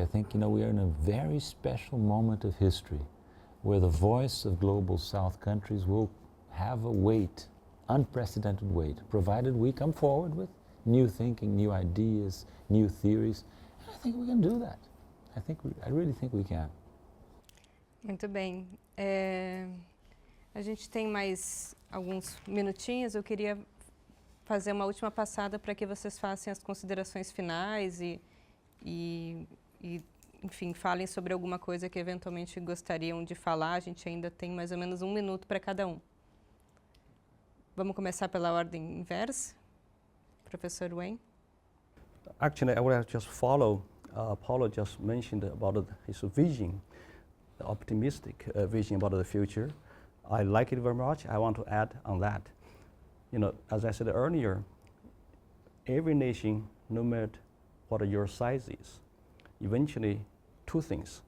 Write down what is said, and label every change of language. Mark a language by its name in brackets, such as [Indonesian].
[English] I think, you know, we are in a very special moment of history where the voice of global South countries will have a weight, unprecedented weight, provided we come forward with new thinking, new ideas, new theories. And I think we can do that. I really think we can. [Portuguese] Muito bem. A gente tem mais alguns minutinhos. Eu queria fazer uma última passada para que vocês façam as considerações finais e, enfim, falem sobre alguma coisa que eventualmente gostariam de falar. A gente ainda tem mais ou menos 1 minuto para cada um. Vamos começar pela ordem inversa. Professor Wen. [English] Actually, I would just follow. Paulo just mentioned about his vision, the optimistic vision about the future. I like it very much. I want to add on that. You know, as I said earlier, every nation, no matter what your size is, eventually 2 things.